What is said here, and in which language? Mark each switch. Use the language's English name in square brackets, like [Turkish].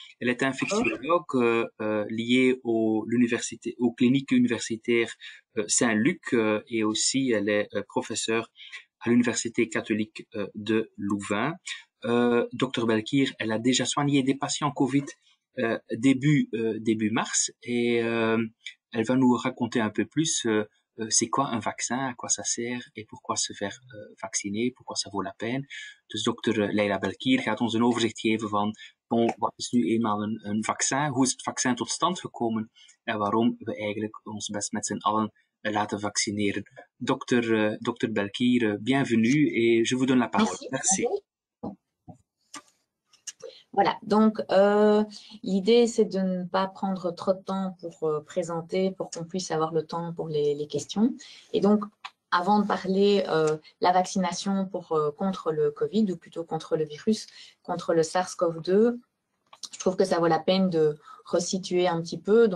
[French] Elle est infectiologue liée aux cliniques universitaires Saint-Luc et aussi elle est professeure à l'Université catholique de Louvain. Dr Belkir, elle a déjà soigné des patients Covid début mars et elle va nous raconter un peu plus c'est quoi un vaccin, à quoi ça sert et pourquoi se faire vacciner, pourquoi ça vaut la peine. [Dutch] Dus dokter Leila Belkir gaat ons een overzicht geven van wat is nu eenmaal een vaccin, hoe is het vaccin tot stand gekomen en waarom we eigenlijk ons best met z'n allen laten vaccineren. [French] Dokter Belkir, bienvenue et je vous donne la parole. Merci. Voilà, donc l'idée c'est de ne pas prendre trop de temps pour présenter, pour qu'on puisse avoir le temps pour les questions. Et donc, avant de parler la vaccination contre le Covid, ou plutôt contre le virus, contre le SARS-CoV-2, je trouve que ça vaut la peine de resituer un petit peu.